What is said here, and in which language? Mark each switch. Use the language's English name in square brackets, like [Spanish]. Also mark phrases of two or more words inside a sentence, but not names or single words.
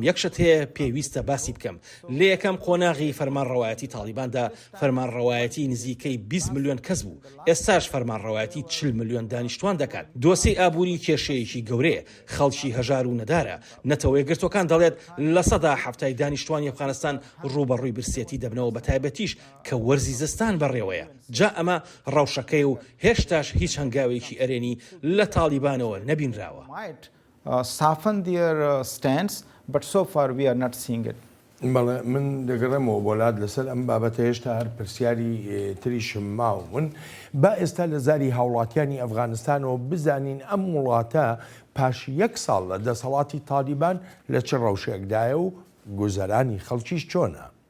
[Central Kurdish] یەکشت هەیە پێویستە باسی بکەم لە یەکەم قۆناغی فەرمانڕەوایەتی تالیباندا فەرمانڕەوایەتی نزیکەی 20 ملیۆن کەس بوو ئێستاش فەرمانڕەوایەتی 40 ملیۆن دانیشتوان دەکات دۆسی ئابووری کێشەیەکی گەورەیە خەڵکی هەژار و نەدارە نەتەوەی گرتوەکان دەڵێت لە سەدا هەفتای دانیشتوانی ئەفغانستان ڕوبەڕووی برسێتی دەبنەوە بە تایبەتیش کە وەرزی زستان بەڕێوەیە جا ئەمە ڕەوشەکەی و هێشتاش هیچ هەنگاوێکی ئەرێنی لە تالیبانەوە نەبینراوە [English] soften their stance but so far we are not seeing it. [Central Kurdish] بەڵێ من دەگەڕێمەوە بۆلات لەسەر ئەم بابەتە هێشتا هەر پرسیاری تریشم ماوە من با ئێستا لە زاری هاوڵاتیانی ئەفغانستانەوە بزانین ئەم وڵاتە پاش یەک ساڵ لە دەسەڵاتی تالیبان لە چ ڕەوشێکدایە و گوزەرانی خەڵکیش چۆنە